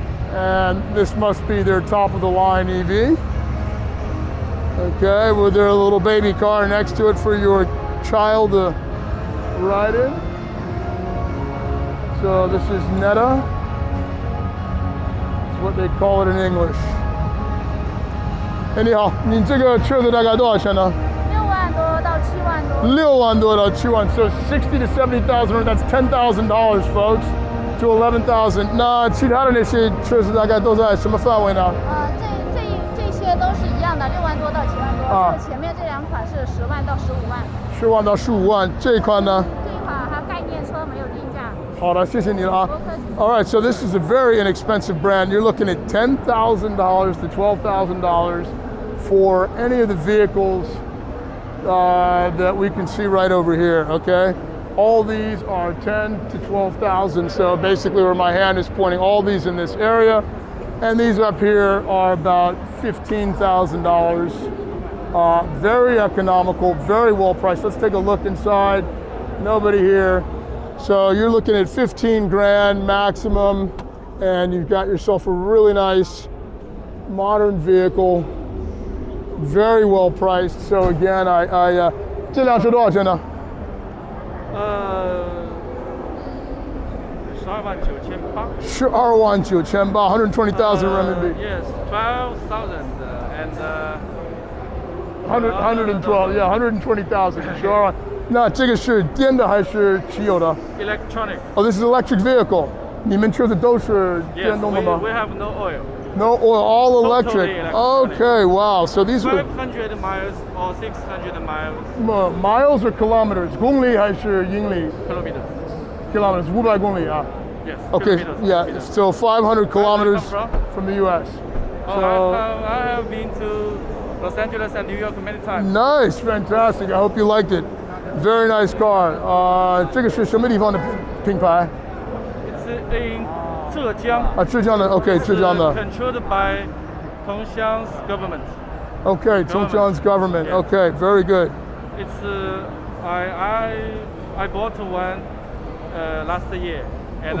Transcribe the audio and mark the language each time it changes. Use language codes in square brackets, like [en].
[en] And this must be their top of the line EV. Okay, with their little baby car next to it for your child to ride in. So this is Netta. It's what they call it in English. Anyhow, [zh] 你这个车子大概多少钱呢 6万多到7万多。 6万多到7万 [en] So 60 to 70,000, that's $10,000, folks, to 11,000. [zh] 那其他的那些车子大概都在什么范围呢？这些都是一样的，6万多到7万多。这前面这两款是10万到15万。 10万到15万，这一款呢？这一款它概念车没有定价。好的，谢谢你了啊。 [en] All right, so this is a very inexpensive brand. You're looking at $10,000 to $12,000 for any of the vehicles that we can see right over here, okay? All these are 10 to 12,000. So basically where my hand is pointing, all these in this area. And these up here are about $15,000. Very economical, very well priced. Let's take a look inside. Nobody here. So you're looking at 15 grand maximum, and you've got yourself a really nice modern vehicle, very well priced. So again, [zh] 这辆车多少钱呢？ [en] 12,980 120,000 RMB. Yes, 12,000 and 112, yeah, 120,000. Sure. [zh] 那这个是电的还是汽油的？ [en] electronic. Oh, this is electric vehicle. [zh] 你们车子都是 [en] Yes, [zh] 电动的吗？ [en] we have no oil. No oil, all electric. electronic. Okay, wow. So these are 500 miles or 600 miles miles or kilometers? [zh] 公里还是英里 [en] kilometers. ？ kilometers, [zh] 500公里啊。 [en] Yes. Okay, kilometers, yeah. kilometers. So 500 kilometers from? from the U.S. Oh, So I have been to Los Angeles and New York many times. nice, fantastic. I hope you liked it. Very nice car. [zh] 这个是什么地方的品牌？ [en] It's in 浙江. [zh] 啊，浙江的。OK， 浙江的。 [en] Controlled by Tongxiang's government. OK， Tongjiang's government. Yes. OK, very good. It's I bought one last year, and